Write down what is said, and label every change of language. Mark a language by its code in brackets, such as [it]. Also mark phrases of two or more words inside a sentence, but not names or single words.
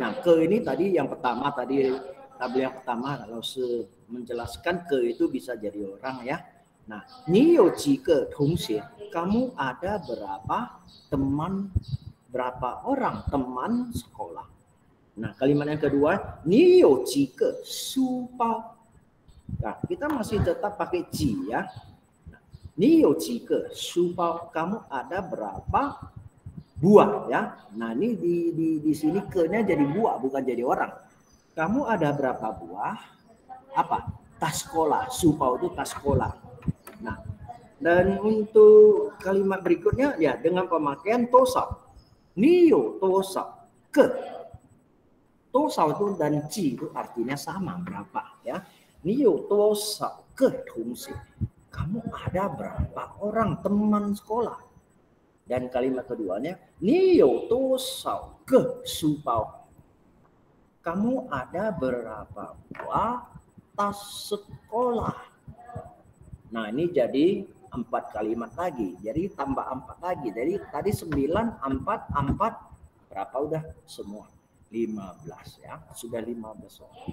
[id] Nah, ke ini tadi yang pertama tadi tabel yang pertama kalau menjelaskan ke itu bisa jadi orang ya. [zh] Nah, 你有几个同学. [id] Kamu ada berapa teman, berapa orang teman sekolah? Nah, kalimat yang kedua, [zh] 你有几个书包? [id] Nah, kita masih tetap pakai ji ya. [zh] 你有几个书包? [id] Kamu ada berapa buah ya? Nah, ini di sini ke-nya jadi buah bukan jadi orang. Kamu ada berapa buah? Apa? Tas sekolah. Supao itu tas sekolah. Nah, dan untuk kalimat berikutnya ya dengan pemakaian tosao. [zh] 你有多少个? [id] Tosao itu dan ji itu artinya sama berapa ya. [zh] 你有多少个同学? [id] Kamu ada berapa orang teman sekolah? Dan kalimat keduanya [zh] 你有多少个书包? [id] Kamu ada berapa buah tas sekolah? Nah, ini jadi 4 kalimat lagi. Jadi tambah 4 lagi. Jadi tadi 9, 4, 4. Berapa udah? Semua. 15 ya. Sudah 15 soal.